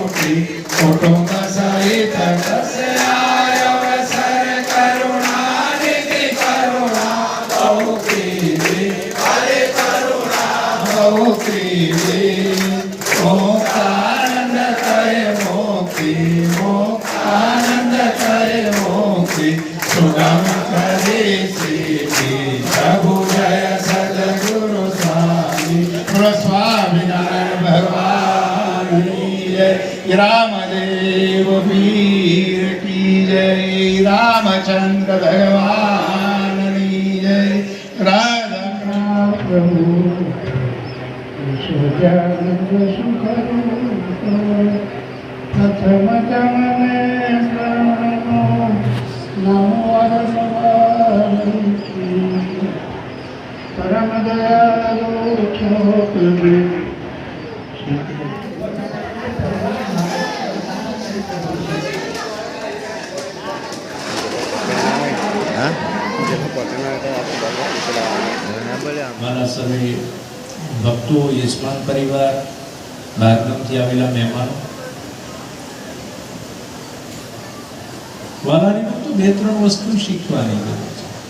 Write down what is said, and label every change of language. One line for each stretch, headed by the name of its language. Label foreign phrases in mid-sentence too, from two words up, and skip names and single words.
Hindi: कुटुंब सहित तस्याय अवसर करुणानिधि करुणा बहु कीजिए हरे करुणा बहु कीजिए मोक्षानंद करे मोक्ति मोक्षानंद करे मोक्ति सुगम करे सिद्धि प्रभु जय सद्गुरु स्वामी स्वामी नारायण भगवान की जय रामदेव पीर की जय रामचंद्र भगवान की जय राधा प्रभु प्रथम जमने परम दयालु
Gujarati: હા ના બોલે આમ મારા સર્વે ભક્તો યજમાન પરિવાર બહારગામથી આવેલા મહેમાનો વાલાની તો બે ત્રણ વસ્તુ શીખવાની જરૂર છે.